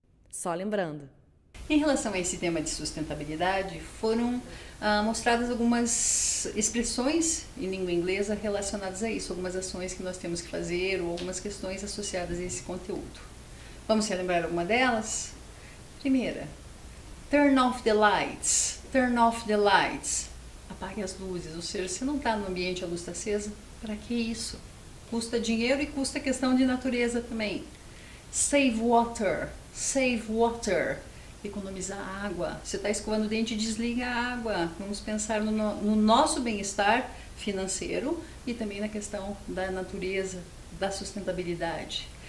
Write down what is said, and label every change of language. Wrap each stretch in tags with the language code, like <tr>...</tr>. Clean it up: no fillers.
<pt>Só lembrando. Em relação a esse tema de sustentabilidade, foram mostradas algumas expressões em língua inglesa relacionadas a isso, algumas ações que nós temos que fazer ou algumas questões associadas a esse conteúdo. Vamos relembrar alguma delas?</pt> <en>Primeira, turn off the lights, turn off the lights.</en> <pt>Apague as luzes, ou seja, se não está no ambiente, a luz está acesa, para que isso? Custa dinheiro e custa questão de natureza também.</pt> <en>Save water, save water.</en> <pt>Economizar água. Você está escovando o dente, desliga a água. Vamos pensar no nosso bem-estar financeiro e também na questão da natureza, da sustentabilidade.</pt>